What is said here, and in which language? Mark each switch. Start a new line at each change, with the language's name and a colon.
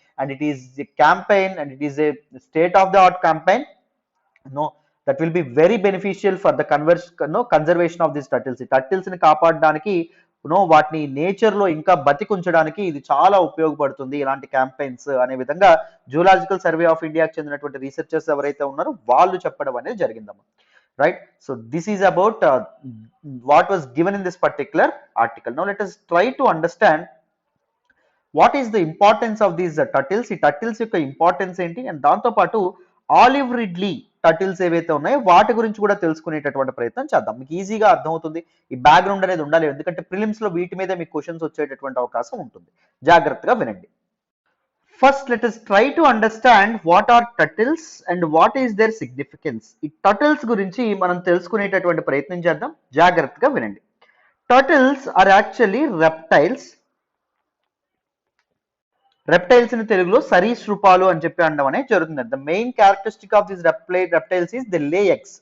English: And it is a campaign and it is a state of the art campaign that will be very beneficial for the conservation of this turtles.
Telugu: ఈ turtles ని కాపాడడానికి వాటిని nature లో ఇంకా బతికుంచడానికి ఇది చాలా ఉపయోగపడుతుంది ఇలాంటి క్యాంపెయిన్స్ అనే విధంగా జూలాజికల్ సర్వే ఆఫ్ ఇండియాకి చెందినటువంటి రీసెర్చర్స్ ఎవరైతే ఉన్నారో వాళ్ళు చెప్పడం అనేది జరిగిందమ్మా.
English: Right, so this is about what was given in this particular article. Now let us try to understand what is the importance of these turtles.
Telugu: ఈ టర్టిల్స్ యొక్క ఇంపార్టెన్స్ ఏంటి అండ్ దాంతో పాటు ఆలివ్ రిడ్లీ టర్టిల్స్ ఏవైతే ఉన్నాయో వాటి గురించి కూడా తెలుసుకునేటటువంటి ప్రయత్నం చేద్దాం. మీకు ఈజీగా అర్థమవుతుంది, ఈ బ్యాక్గ్రౌండ్ అనేది ఉండాలి ఎందుకంటే ప్రిలిమ్స్ లో వీటి మీద మీకు క్వశ్చన్స్ వచ్చేటటువంటి అవకాశం ఉంటుంది. జాగ్రత్తగా వినండి.
English: First, let us try to understand what are turtles and what is their significance.
Telugu: ఈ టర్టిల్స్ గురించి మనం తెలుసుకునేటటువంటి ప్రయత్నం చేద్దాం. జాగ్రత్తగా వినండి.
English: Turtles are actually reptiles.
Telugu: Reptiles ని తెలుగులో సరీసృపాలు అని అనడం అనేది జరుగుతుంది.
English: The main characteristic of this reptiles is the lay eggs.